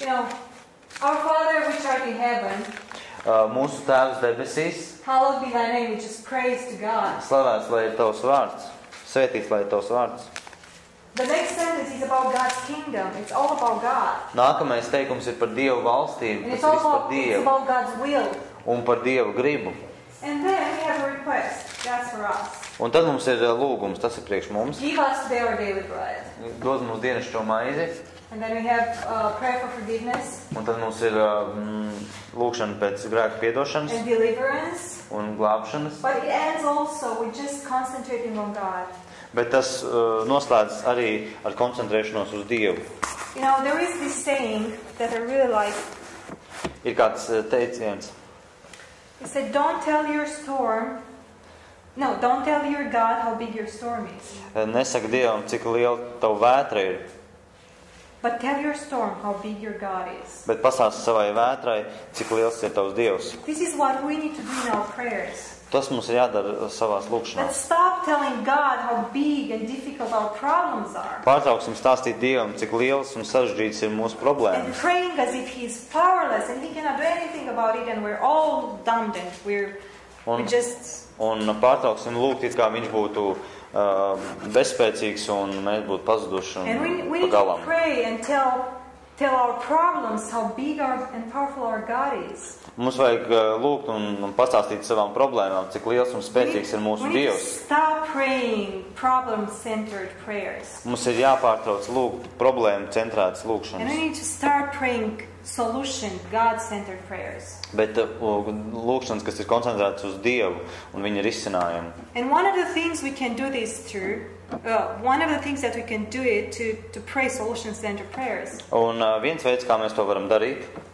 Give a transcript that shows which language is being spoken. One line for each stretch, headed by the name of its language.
English: You know, our Father which art in heaven,
Latvian: Mūsu Tēvs debesīs,
English: hallowed be thy name, which is praise to God.
Latvian: slavēts lai ir tavs vārds, svētīts lai ir tavs vārds.
English: The next sentence is about God's kingdom. It's all about God.
Latvian: Nākamais teikums ir par Dievu valstību,
English: about, it's
Latvian: Dievu
English: about God's will.
Latvian: un par Dievu gribu.
English: And then we have a request. That's for us.
Latvian: Un tad mums ir lūgums, tas ir priekš mums.
English: Give us today our daily bread.
Latvian: Dod mums dienascho maizi,
English: And then we have prayer for forgiveness
Latvian: un tad mums ir lūgšana pēc grēku piedošanas
English: and deliverance.
Latvian: un glābšanas.
English: But it ends also with just concentrating on God.
Latvian: Bet tas noslēdz arī ar koncentrēšanos uz Dievu.
English: You know, there is this saying that I really like.
Latvian: Ir kāds teiciens,
English: It said, don't tell your God how big your storm is.
Latvian: nesaka Dievam, cik liela tava vētra ir,
English: But tell your storm how big your God is.
Latvian: bet pasāsti savai vētrai, cik liels ir tavs Dievs.
English: This is what we need to do in our prayers.
Latvian: Tas mums ir jādara savās
English: Let's
Latvian: lūgšanās.
English: stop telling God how big and difficult our problems are.
Latvian: Pārtrauksim stāstīt Dievam, cik liels un sarežģīts ir mūsu
English: And
Latvian: problēmas.
English: praying as if He is powerless and He cannot do anything about it and we're all dumbed and we just...
Latvian: Un pārtrauksim lūgt, it kā viņš būtu bezspēcīgs un mēs būtu pazuduši
English: And we
Latvian: un
English: need to
Latvian: pagalam.
English: pray and tell our problems how big and powerful our God is.
Latvian: Mums vajag lūgt un pastāstīt savām problēmām, cik liels un spēcīgs ir mūsu
English: We need to
Latvian: Dievs.
English: stop praying problem-centered prayers.
Latvian: Mums ir jāpārtrauc lūgt problēmu centrētas
English: And we
Latvian: lūgšanas.
English: need to start praying solution, God-centered prayers.
Latvian: Bet lūgšanas, kas ir koncentrētas uz Dievu un viņa risinājumu.
English: And one of the things we can do this through, one of the things that we can do it to pray solution-centered prayers
Latvian: Un viens veids, kā mēs to varam darīt,